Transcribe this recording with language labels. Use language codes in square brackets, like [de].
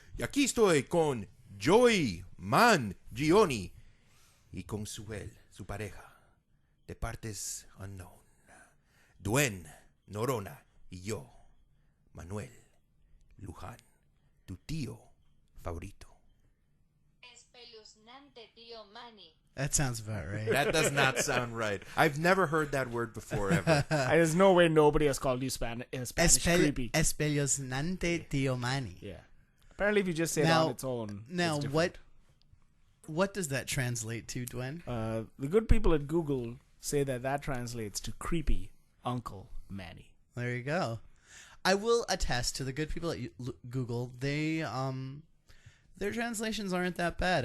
[es] Y aquí estoy con Joey Mangione y con Suel, su pareja, de partes unknown. Duen, Norona y yo, Manuel Luján, tu tío favorito. Espeluznante, tío Manny. [en] That sounds about right. That does not sound right. I've never heard that word before ever. There's no way nobody has called you Spanish creepy. [es] Espeluznante, tío Manny. [en] Yeah. Apparently, if you just say it on its own. Now, it's different. what does that translate to, Dwen? The good people at Google say that translates to creepy Uncle Manny. There you go. I will attest to the good people at Google. They their translations aren't that bad.